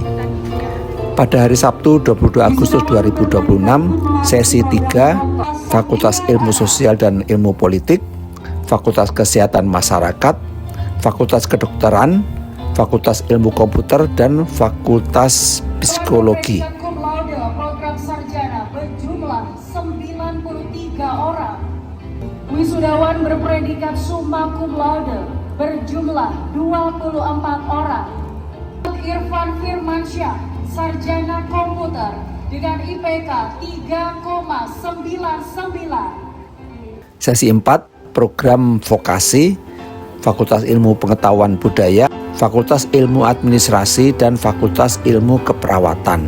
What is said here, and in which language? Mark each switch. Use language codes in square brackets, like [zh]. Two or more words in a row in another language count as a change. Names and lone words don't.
[id] Pada hari Sabtu 22 Agustus 2026, sesi 3 Fakultas Ilmu Sosial dan Ilmu Politik, Fakultas Kesehatan Masyarakat, Fakultas Kedokteran, Fakultas Ilmu Komputer, dan Fakultas Psikologi. Program sarjana berjumlah 93 orang. Wisudawan berpredikat [la] summa cum laude [id] berjumlah 24 orang. Irfan Firmansyah, sarjana komputer dengan IPK 3,99. Sesi 4 program vokasi, Fakultas Ilmu Pengetahuan Budaya, Fakultas Ilmu Administrasi, dan Fakultas Ilmu Keperawatan.